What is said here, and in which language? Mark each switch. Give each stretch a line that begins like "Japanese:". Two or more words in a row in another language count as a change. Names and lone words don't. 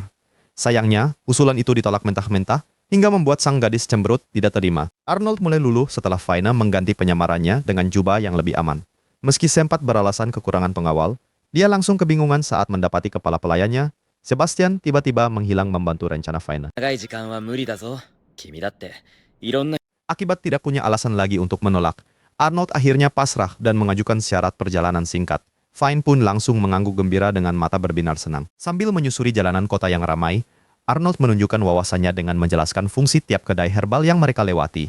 Indonesian: Sayangnya, usulan itu ditolak mentah-mentah, hingga membuat sang gadis cemberut tidak terima. Arnold mulai luluh setelah Fine mengganti penyamarannya dengan jubah yang lebih aman. Meski sempat beralasan kekurangan pengawal, dia langsung kebingungan saat mendapati kepala pelayannya, Sebastian, tiba-tiba menghilang membantu rencana Fine.
Japanese: 長い時間は無理だぞ。君だっていろんな
Indonesian: Akibat tidak punya alasan lagi untuk menolak, Arnold akhirnya pasrah dan mengajukan syarat perjalanan singkat. Fine pun langsung mengangguk gembira dengan mata berbinar senang. Sambil menyusuri jalanan kota yang ramai, Arnold menunjukkan wawasannya dengan menjelaskan fungsi tiap kedai herbal yang mereka lewati.